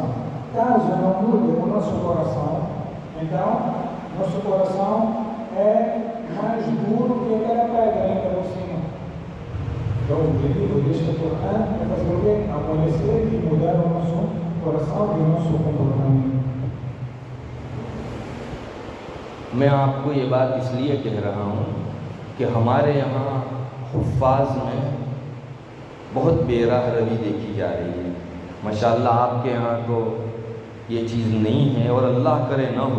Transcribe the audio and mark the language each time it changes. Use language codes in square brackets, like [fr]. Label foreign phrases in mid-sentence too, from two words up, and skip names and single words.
[pt] Caso não mude o nosso coração, então nosso coração é mais duro que aquela pedra ainda por cima. Então o objetivo deste Qur'an é fazer o quê? Amolecer e mudar o nosso coração e o nosso comportamento. [ur] مَیں آپ کو یہ بات اس لیے کہہ رہا ہوں کہ ہمارے یہاں حفاظ میں بہت بے راہ روی دیکھی جا رہی ہے. ماشاءاللہ آپ کے یہاں تو یہ چیز نہیں ہے اور اللہ کرے نہ ہو.